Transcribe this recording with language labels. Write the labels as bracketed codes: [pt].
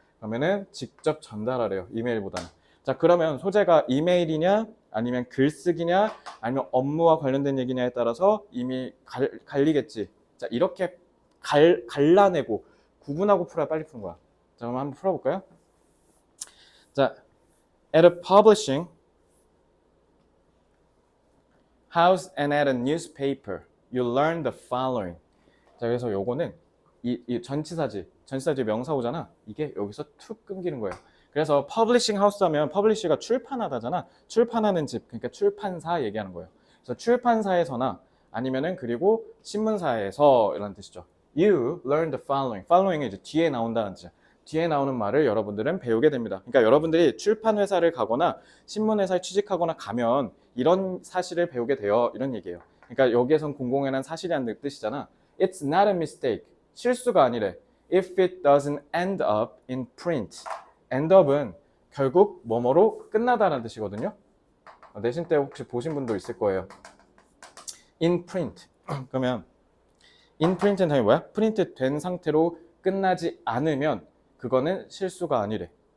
[ko] 그러면은 직접 전달하래요. 이메일보다는. 자, 그러면 소재가 이메일이냐 아니면 글쓰기냐 아니면 업무와 관련된 얘기냐에 따라서 이미 갈리겠지. 자, 이렇게 갈라내고 구분하고 풀어야 빨리 푸는 거야. 자, 그럼 한번 풀어볼까요? [en] 자, at a publishing house and at a newspaper, you learn the following. [ko] 자, 그래서 요거는 이 전치사지 명사오잖아. 이게 여기서 툭 끊기는 거예요. 그래서 퍼블리싱 하우스 하면 퍼블리시가 출판하다잖아. 출판하는 집, 그러니까 출판사 얘기하는 거예요. 그래서 출판사에서나 아니면은 그리고 신문사에서 이런 뜻이죠. [en] You learn the following. [ko] following은 이제 뒤에 나온다는 뜻이야. 뒤에 나오는 말을 여러분들은 배우게 됩니다. 그러니까 여러분들이 출판회사를 가거나 신문회사에 취직하거나 가면 이런 사실을 배우게 돼요. 이런 얘기예요. 그러니까 여기에선 공공연한 사실이라는 뜻이잖아. [en] It's not a mistake. [ko] 실수가 아니래. [en] If it doesn't end up in print. [ko] end up은 결국 뭐뭐로 끝나다라는 뜻이거든요. 내신 때 혹시 보신 분도 있을 거예요. [en] in print. [ko] 그러면 in print는 당연히 뭐야? 프린트 된 상태로 끝나지 않으면 그거는 실수가 아니래.